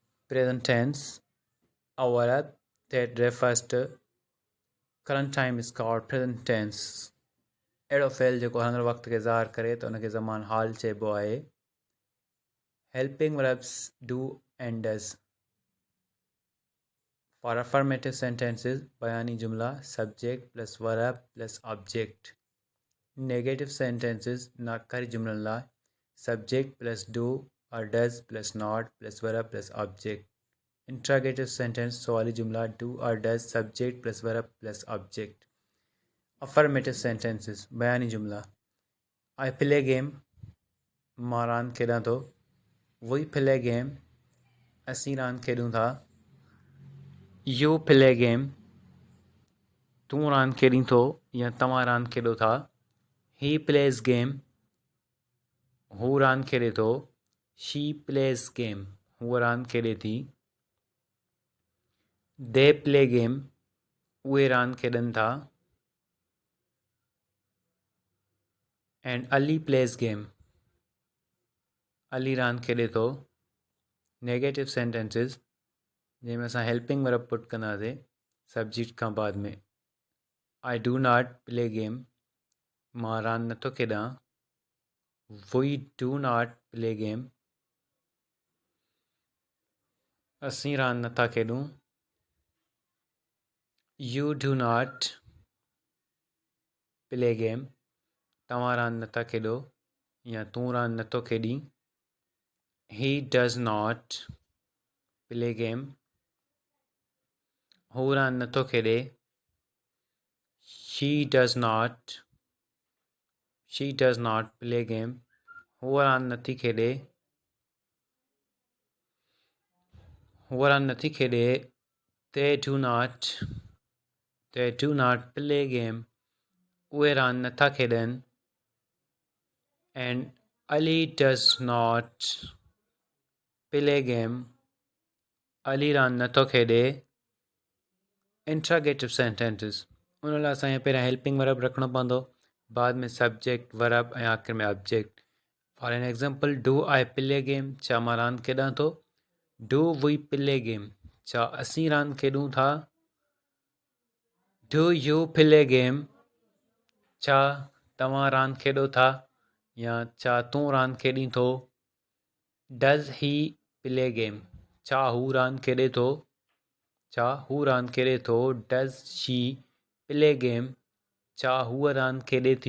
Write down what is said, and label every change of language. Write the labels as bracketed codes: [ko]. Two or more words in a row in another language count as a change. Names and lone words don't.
[en] present tense, a verb that refers to current time is called present tense. [sd] अहिड़ो फ़ेल जेको हलंदड़ वक़्त खे ज़ाहिर करे त उनखे ज़मान हाल चइबो आहे. [en] Helping verbs do and does. For affirmative sentences, [sd] بياني جملا [en] subject plus verb plus object. Negative sentences, [sd] نڪاري جملا [en] la subject plus do or does plus not plus verb plus object. Interrogative sentence, [sd] سوالي جملا [en] do or does subject plus verb plus object. Affirmative sentences, [sd] بياني جملا. [en] I play game, [sd] मां रांदि खेॾां थो. [en] We play game, [sd] असीं रांदि खेॾूं था. [en] You play game, [sd] तूं रांदि खेॾीं थो या तव्हां रांदि खेॾो था. [en] He plays game, [sd] हू रांदि खेॾे थो. [en] She plays game, [sd] हूअ रांदि खेॾे थी. [en] They play game, [sd] उहे रांदि खेॾनि था. [en] And Ali plays game, [sd] अली रांदि खेॾे थो. [en] negative sentences [sd] जंहिंमें असां [en] helping verb put [sd] कंदासीं सब्जेक्ट खां बाद में. [en] I do not play game, [sd] मां रांदि नथो खेॾां. [en] We do not play game, [sd] असीं रांदि नथा खेॾूं. [en] You do not play game, [sd] तव्हां रांदि नथा खेॾो या तूं रांदि नथो खेॾीं. [en] He does not play game, [sd] हू रांदि नथो खेॾे. [en] She does not play game, [sd] हूअ रांदि नथी खेॾे. [en] They do not play game, [sd] उहे रांदि नथा खेॾनि. [en] And Ali does not play game, [sd] अली रांदि नथो खेॾे. [en] Interrogative sentences, [sd] उन लाइ असांखे पहिरियां [en] helping verb [sd] रखिणो पवंदो, बाद में [en] subject verb [sd] ऐं आख़िर में ऑब्जेक्ट. [en] For an example, do I play game, [sd] छा मां रांदि खेॾां थो. [en] Do we play game, [sd] छा असीं रांदि खेॾूं था. [en] Do you play game, [sd] छा तव्हां रांदि खेॾो था या छा तूं रांदि खेॾीं थो. [en] Does he play game, [sd] छा हू रांदि खेॾे थो. [en] Does she play game, [sd] छा हूअ रांदि खेॾे थी.